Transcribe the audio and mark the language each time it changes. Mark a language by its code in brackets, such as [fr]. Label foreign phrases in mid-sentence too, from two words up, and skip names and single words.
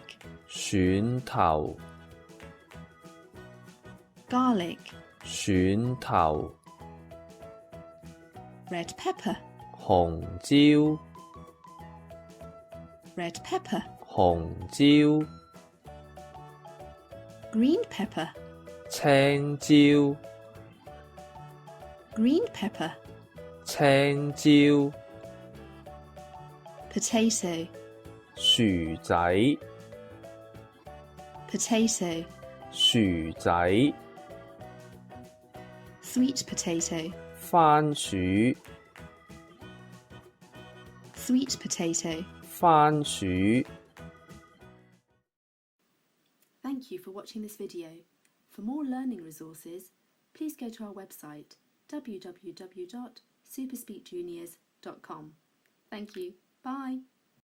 [yue] 蒜頭 [en] Garlic. [yue] 蒜頭 [en] Red pepper. [yue] 紅椒 [en] Red pepper. [yue] 紅椒 [en] Green pepper. [yue] 青椒 [en] Green pepper. [yue] 青椒 [en] Potato. [yue] 薯仔 [en] Potato. [yue] 薯仔 [en] Sweet potato. [yue] 番薯 [en] Sweet potato. [yue] 番薯 [en] Thank thank you for watching this video. For more learning resources, please go to our website www.Super.Speak.Juniors.com. Thank you. Bye.